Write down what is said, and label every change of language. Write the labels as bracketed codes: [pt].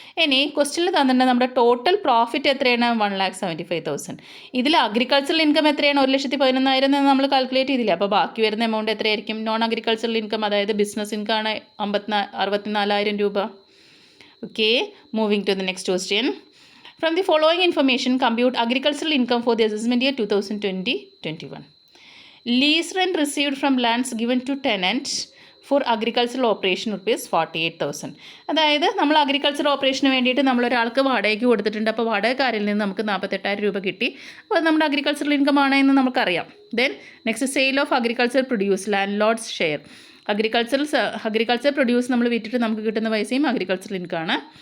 [ml] ഇനി ക്വസ്റ്റ്യനിൽ തന്നിട്ടുണ്ട് നമ്മുടെ ടോട്ടൽ പ്രോഫിറ്റ് എത്രയാണ്, 1,75,000. ഇതിൽ അഗ്രികൾച്ചറൽ ഇൻകം എത്രയാണ്, 1,11,000 എന്ന് നമ്മൾ കാൽക്കുലേറ്റ് ചെയ്തില്ല. അപ്പോൾ ബാക്കി വരുന്ന എമൗണ്ട് എത്രയായിരിക്കും, നോൺ അഗ്രികൾച്ചറൽ ഇൻകം അതായത് ബിസിനസ് ഇൻകം ആണ് 64,000 രൂപ. [en] Okay, moving to the next question. From the following information, compute agricultural income for the assessment year 2020-21. Lease rent received from lands given to tenant for agricultural operation ₹48,000. [ml] അതായത് നമ്മൾ agriculture ഓപ്പറേഷന് വേണ്ടിയിട്ട് നമ്മളൊരാൾക്ക് വാടകയ്ക്ക് കൊടുത്തിട്ടുണ്ട്. അപ്പോൾ വാടകക്കാരിൽ നിന്ന് നമുക്ക് 48,000 രൂപ കിട്ടി. അപ്പോൾ അത് നമ്മുടെ അഗ്രികൾച്ചറൽ ഇൻകം ആണ് എന്ന് നമുക്കറിയാം. [en] Then next sale of agriculture produce, landlord's share. [ml] Agriculture produce നമ്മൾ വിറ്റിട്ട് നമുക്ക് കിട്ടുന്ന പൈസയും അഗ്രികൾച്ചറൽ ഇൻകം ആണ്.